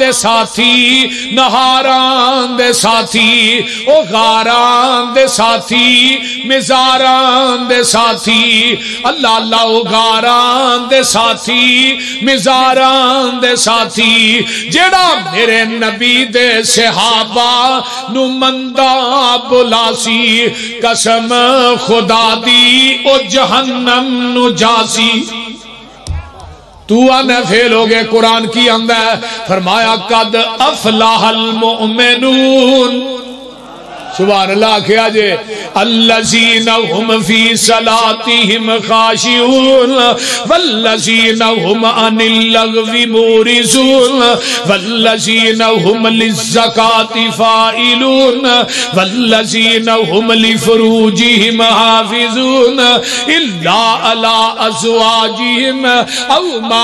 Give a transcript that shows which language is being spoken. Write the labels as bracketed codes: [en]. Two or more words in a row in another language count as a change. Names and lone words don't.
[pa] دے ساتھی، نہاران دے ساتھی، او غاران دے ساتھی، مزاران دے ساتھی، اللہ اللہ او غاران دے ساتھی، مزاران دے ساتھی، جیڑا میرے نبی دے صحابہ نو مندہ بلاسی، قسم خدا دی او جہنم نو جاسی۔ تو آنے فیل ہو گئے، قرآن کی اندہ ہے، فرمایا [ar] قد افلاح المؤمنون، سبحان اللہ [pa] کیا جے، [ar] الذین هم فی صلاتهم خاشعون والذین هم عن اللغو معرضون والذین هم للزکاة فاعلون والذین هم لفروجهم حافظون الا علی ازواجهم او ما